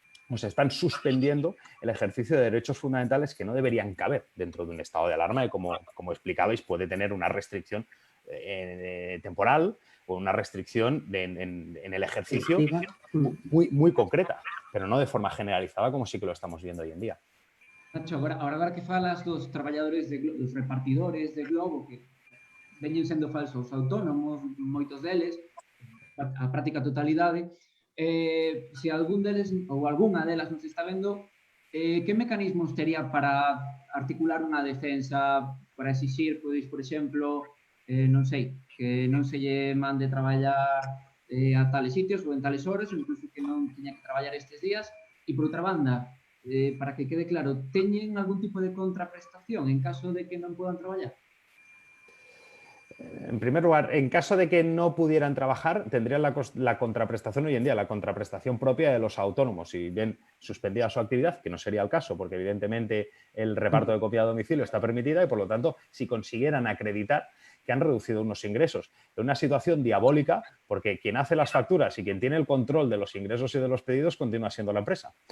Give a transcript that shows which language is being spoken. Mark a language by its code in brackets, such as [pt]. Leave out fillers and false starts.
[es] o se están suspendiendo el ejercicio de derechos fundamentales que no deberían caber dentro de un estado de alarma y, como explicabais, puede tener una restricción temporal o una restricción en el ejercicio muy concreta, pero no de forma generalizada como sí que lo estamos viendo hoy en día. [gl] Nacho, agora que falas dos traballadores, dos repartidores de Globo que veñen sendo falsos autónomos, moitos deles, a práctica totalidade, se algún deles ou algunha delas nos está vendo, que mecanismos tería para articular unha defensa, para exixir, pois, por exemplo, non sei, que non se lle mande traballar a tales sitios ou en tales horas, ou incluso que non teña que traballar estes días, e por outra banda, para que quede claro, teñen algún tipo de contraprestación en caso de que non podan traballar? [es] En primer lugar, en caso de que no pudieran trabajar, tendrían la contraprestación hoy en día, la contraprestación propia de los autónomos. Si bien suspendida su actividad, que no sería el caso, porque evidentemente el reparto de copia a domicilio está permitida, y por lo tanto, si consiguieran acreditar que han reducido unos ingresos, en una situación diabólica, porque quien hace las facturas y quien tiene el control de los ingresos y de los pedidos continúa siendo la empresa.